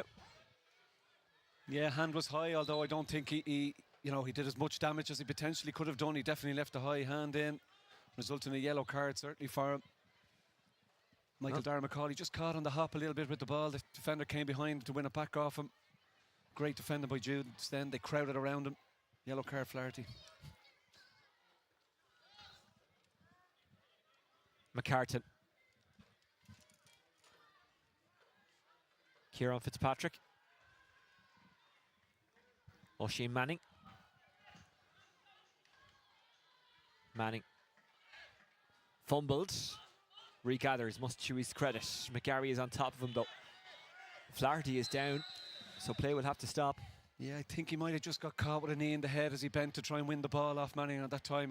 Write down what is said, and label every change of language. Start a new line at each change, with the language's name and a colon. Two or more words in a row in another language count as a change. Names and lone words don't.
English: Yeah, hand was high, although I don't think he did as much damage as he potentially could have done. He definitely left a high hand in, resulting in a yellow card certainly for him. Michael Dara McCauley just caught on the hop a little bit with the ball. The defender came behind to win it back off him. Great defending by Judes then. They crowded around him. Yellow card, Flaherty. McCartan. Kieran Fitzpatrick. Oisin Manning. Manning. Fumbled. Regathers, must to his credit. McGarry is on top of him though. Flaherty is down, so play will have to stop. Yeah, I think he might have just got caught with a knee in the head as he bent to try and win the ball off Manning at that time.